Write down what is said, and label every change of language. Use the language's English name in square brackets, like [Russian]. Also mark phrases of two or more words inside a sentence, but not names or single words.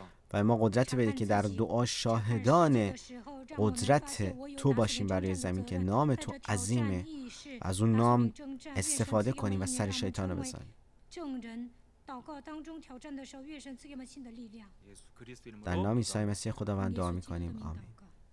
[Persian] و ما قدرتی بده که در دعا شاهدان قدرت تو باشیم برای زمین که نام تو عظیمه، از اون نام استفاده کنیم و سر شیطان رو بزنیم. [Korean] 예수 그리스도 이름으로 [Persian] در نام عیسی مسیح خداوند دعا میکنیم. آمین.